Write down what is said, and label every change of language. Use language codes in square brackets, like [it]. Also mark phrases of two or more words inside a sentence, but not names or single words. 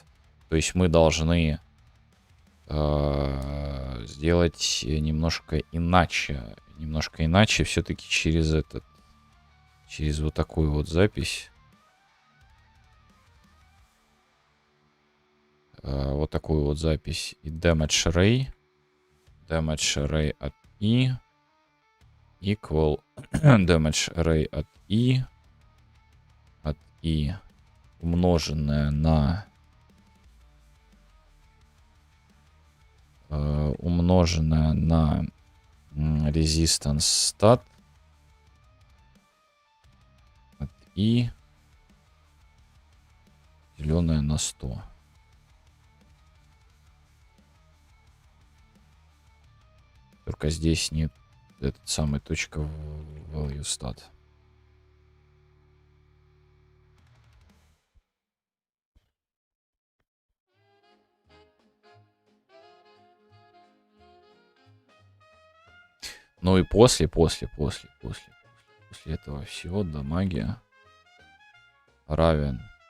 [ru] То есть мы должны сделать немножко иначе. Немножко иначе все-таки через этот. Через вот такую вот запись. Вот такую вот запись. [en] И damage array. Damage array от i. Equal damage array от i. [ru] От i. Умноженное на [en] resistance stat [ru] от i деленное на 100. Только здесь нет этот самый точка [en] value stat. [ru] Ну и после этого всего дамаги равен.